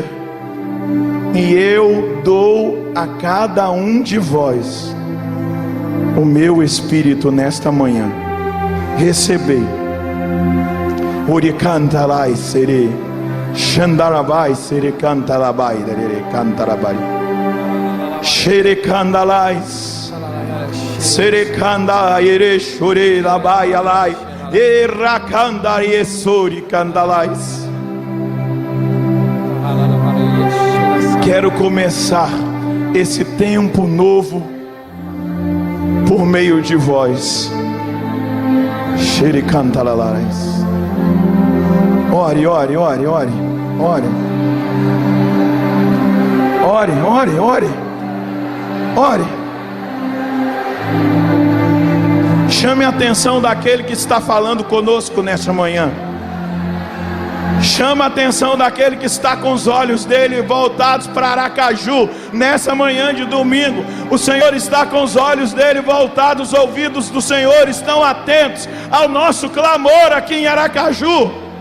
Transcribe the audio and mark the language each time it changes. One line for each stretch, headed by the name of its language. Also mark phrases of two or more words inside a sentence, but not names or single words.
Portuguese: E eu dou a cada um de vós o meu Espírito nesta manhã. Recebei. Uricantalai serei, Xandarabai, Serecantarabai, Cantarabai, Xerecandalais, Serecanda, Erechure, Labai, Alai, Erracanda, Esori, Candalais. Quero começar esse tempo novo por meio de vós. Xerecantalalais. Ore, ore, ore, ore, ore. Ore, ore, ore. Ore. Chame a atenção daquele que está falando conosco nessa manhã. Chama a atenção daquele que está com os olhos dele voltados para Aracaju nessa manhã de domingo. O Senhor está com os olhos dele voltados, os ouvidos do Senhor estão atentos ao nosso clamor aqui em Aracaju.